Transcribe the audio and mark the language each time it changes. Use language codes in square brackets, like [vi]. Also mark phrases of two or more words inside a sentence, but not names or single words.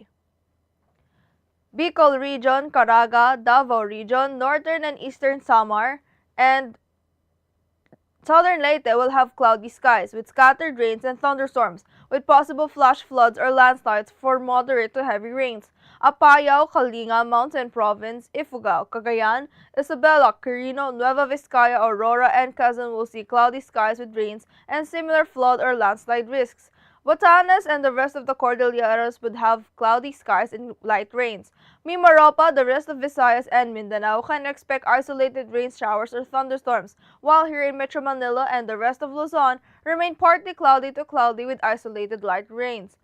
[en] Bicol region, Caraga, Davao region, northern and eastern Samar, and southern Leyte will have cloudy skies with scattered rains and thunderstorms, with possible flash floods or landslides for moderate to heavy rains. Apayao, Kalinga, Mountain Province, Ifugao, Cagayan, Isabela, Quirino, Nueva Vizcaya, Aurora, and Quezon will see cloudy skies with rains and similar flood or landslide risks. Batanes and the rest of the Cordilleras would have cloudy skies and light rains. Mimaropa, the rest of Visayas and Mindanao can expect isolated rain showers or thunderstorms, while here in Metro Manila and the rest of Luzon remain partly cloudy to cloudy with isolated light rains.